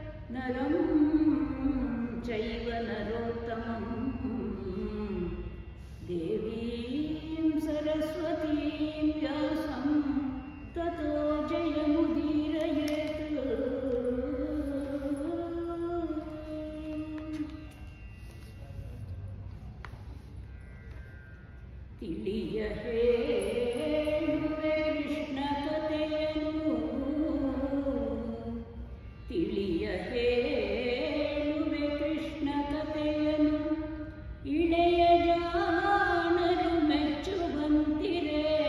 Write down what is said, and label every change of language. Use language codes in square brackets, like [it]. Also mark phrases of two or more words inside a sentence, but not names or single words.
[sa] ನರಂ ಚೈವ ನರೋತ್ತಮಂ ದೇವೀಂ ಸರಸ್ವತೀಂ ವ್ಯಾಸಂ ತತೋ ಜಯಮುದೀರಯೇತ್. [kn] ತಿಳಿಯ ಹೇಳುವೆ ಕೃಷ್ಣ ಕಥೆಯನು, ತಿಳಿಯ ಹೇಳುವೆ ಕೃಷ್ಣ ಕಥೆಯನು, ಇಳೆಯ ಜಾಣರು ಮೆಚ್ಚುವಂತಿರೆ.